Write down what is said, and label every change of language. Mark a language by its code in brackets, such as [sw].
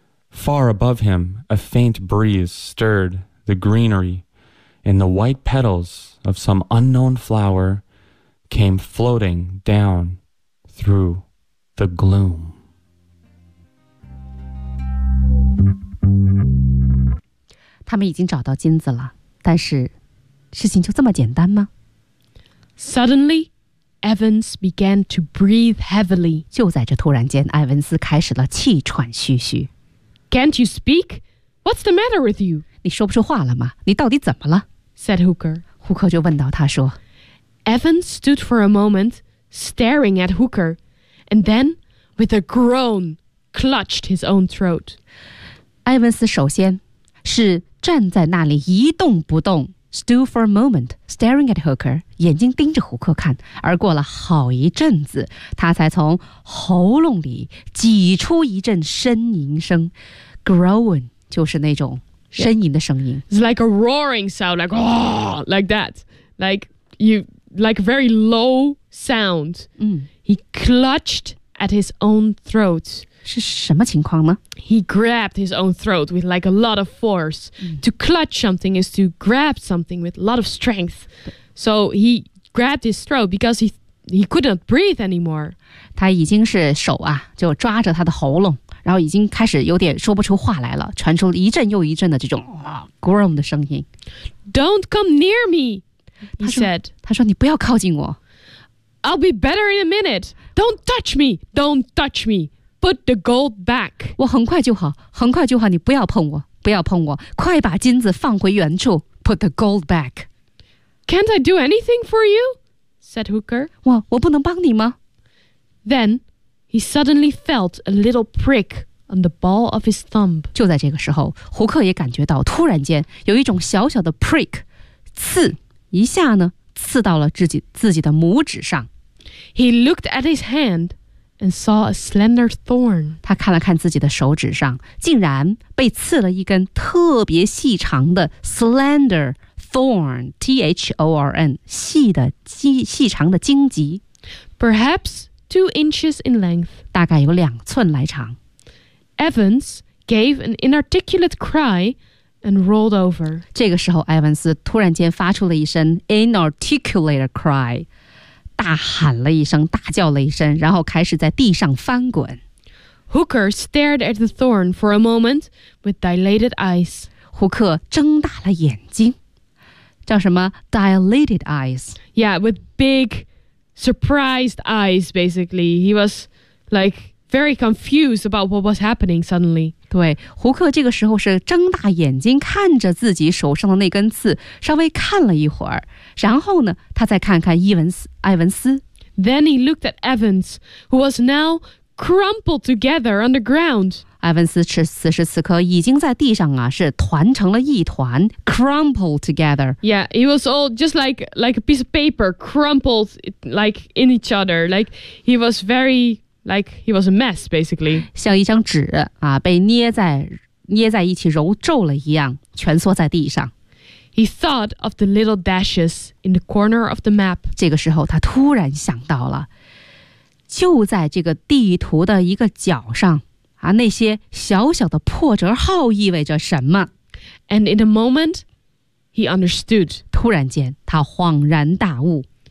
[en] Far above him, a faint breeze stirred the greenery, and the white petals of some unknown flower came floating down through the gloom. They have already found the gold, but is it just so simple? Suddenly, Evans began to breathe heavily. [zh] 就在这突然间，艾文斯开始了气喘吁吁。 [en] Can't you speak? What's the matter with you? [zh] 你说不出话了吗？你到底怎么了？ [en] Said Hooker. [zh] 胡克就问道，他说。 [en] Evans stood for a moment, staring at Hooker, and then, with a groan, clutched his own throat. [zh] 艾文斯首先是站在那里一动不动。 [en] Stood for a moment, staring at Hooker, [zh] 眼睛盯着胡克看，而过了好一阵子，他才从喉咙里挤出一阵呻吟声 ，groan 就是那种呻吟的声音。 [en] It's like a roaring sound, like that, like a very low sound. He clutched at his own throat. [zh] 是什么情况呢？ [en] He grabbed his own throat with like a lot of force. To clutch something is to grab something with a lot of strength. So he grabbed his throat because he couldn't breathe anymore. [zh] 他已经是手啊，就抓着他的喉咙，然后已经开始有点说不出话来了，传出了一阵又一阵的这种 groan 的声音。 [en] Don't come near me, he said. [zh] 他说你不要靠近我。 [en] I'll be better in a minute. Don't touch me. Don't touch me. Put the gold back. [zh] 我很快就好，很快就好。你不要碰我，不要碰我。快把金子放回原处。 [en] Put the gold back. Can't I do anything for you? Said Hooker. [zh] 我不能帮你吗？ [en] Then he suddenly felt a little prick on the ball of his thumb. [zh] 就在这个时候，胡克也感觉到突然间有一种小小的 prick， 刺一下呢，刺到了自己的拇指上。 [en] He looked at his hand. And saw a slender thorn. [zh] 他看了看自己的手指上，竟然被刺了一根特别细长的 [en] slender thorn, T-H-O-R-N, [zh] 细长的荆棘。 [en] Perhaps 2 inches in length. [zh] 大概有2寸来长。 [en] Evans gave an inarticulate cry and rolled over. [zh] 这个时候，艾文斯突然间发出了一声 [en] inarticulate cry. [zh] 大喊了一声，大叫了一声，然后开始在地上翻滚。 [en] Hooker stared at the thorn for a moment with dilated eyes. [zh] 胡克睁大了眼睛，叫什么 ？ [en] Dilated eyes. Yeah, with big surprised eyes, basically. He was like very confused about what was happening suddenly. [zh] 对，胡克这个时候是睁大眼睛看着自己手上的那根刺，稍微看了一会儿。然后呢，他再看看艾文斯。 [en] Then he looked at Evans, who was now crumpled together on the ground. [zh] 艾文斯此时此刻已经在地上啊，是团成了一团 ， [en] crumpled together. Yeah, he was all just like a piece of paper crumpled like in each other. Like he was very like he was a mess basically. [zh] 像一张纸啊，被捏在一起揉皱了一样，蜷缩在地上。 [en] He thought of the little dashes in the corner of the map. [zh] 这个时候他突然想到了，就在这个地图的一个角上，啊，那些小小的破折号意味着什么。 [en] And in a moment, he understood. [zh] 突然间他恍然大悟。